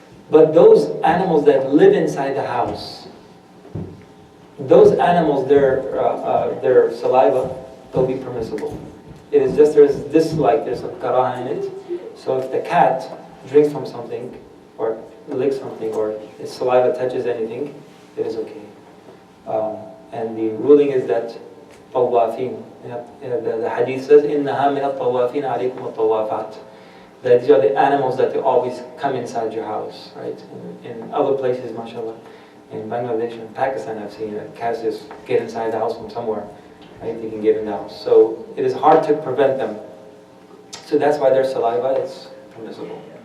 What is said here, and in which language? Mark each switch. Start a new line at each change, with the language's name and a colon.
English: But those animals that live inside the house, those animals, their saliva will be permissible. It is just there's a karah in it. So if the cat drinks from something, or licks something, or its saliva touches anything, it is okay. And the ruling is that طوافين. The hadith says,
Arabic: إِنَّهَا مِنَ الطَّوَّافِينَ عَلَيْكُمُ الطَّوَّافَاتِ.
English: That these are the animals that they always come inside your house, right? In other places, mashallah, in Bangladesh and Pakistan, I've seen cats just get inside the house from somewhere, right? They can get in the house. So it is hard to prevent them. So that's why their saliva is permissible.